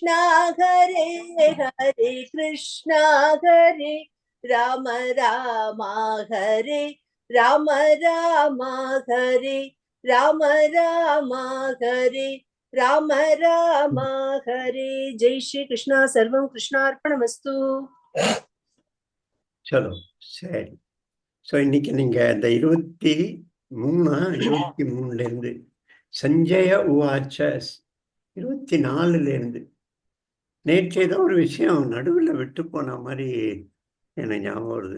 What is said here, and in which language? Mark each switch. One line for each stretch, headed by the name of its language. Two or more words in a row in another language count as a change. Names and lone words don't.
Sanskrit: Krishna Hare Hare Krishna Hare Rama Rama Hare Rama Rama Hare Rama Rama Hare Rama Rama Hare.
Hindi: Jai Shri Krishna.
Sanskrit: सर्वं कृष्ण अर्पणमस्तु.
Tamil: சலோ சரி. ஸோ இன்னைக்கு நீங்க இந்த 23 இருந்து
Sanskrit: सञ्जय उवाच
Tamil: 24 நேற்று ஏதோ ஒரு விஷயம் நடுவில் விட்டு போன மாதிரி எனக்கு ஞாபகம் வருது.